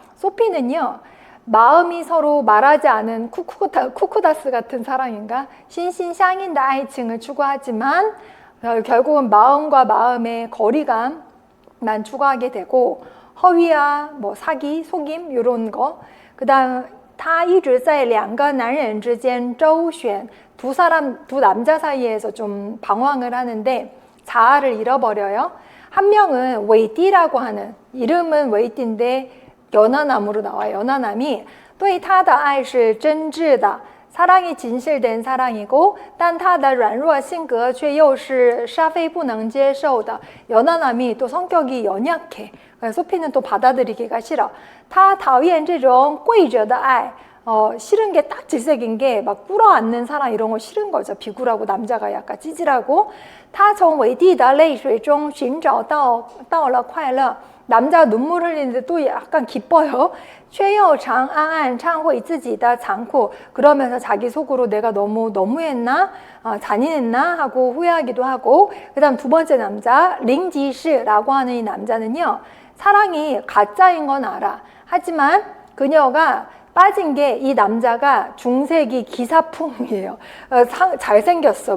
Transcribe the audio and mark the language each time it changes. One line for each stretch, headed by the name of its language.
Korean: 소피는요, 마음이 서로 말하지 않은 쿠쿠다스 같은 사랑인가? 신신상인의 아이칭을 추구하지만 결국은 마음과 마음의 거리감만 추구하게 되고, 허위와 뭐 사기, 속임 이런 거.
Chinese: 그 다음 他一直在两个男人之间周旋.
Korean: 두 남자 사이에서 좀 방황을 하는데 자아를 잃어버려요. 한 명은 웨이티라고 하는, 이름은 웨이티인데 연하남으로 나와요. 연하남이
Chinese: 对他的爱是真挚的,
Korean: 사랑이 진실된 사랑이고,
Chinese: 但他的软弱性格却又是沙菲不能接受的.
Korean: 연하남이 또 성격이 연약해. 소피는 또 받아들이기가 싫어.
Chinese: 他讨厌这种跪着的爱.
Korean: 싫은 게 딱 질색인 게 막 꿇어앉는 사랑 이런 거 싫은 거죠. 비굴하고 남자가 약간 찌질하고.
Chinese: 他从伟帝的泪水中寻找到了快乐.
Korean: 남자가 눈물 흘리는데 또 약간 기뻐요.
Chinese: 却又常暗暗忏悔自己的残酷.
Korean: 그러면서 자기 속으로 내가 너무했나? 잔인했나? 하고 후회하기도 하고. 그 다음 두 번째 남자, 링지시라고 하는 이 남자는요, 사랑이 가짜인 건 알아. 하지만 그녀가 빠진 게 이 남자가 중세기 기사풍이에요. 잘생겼어.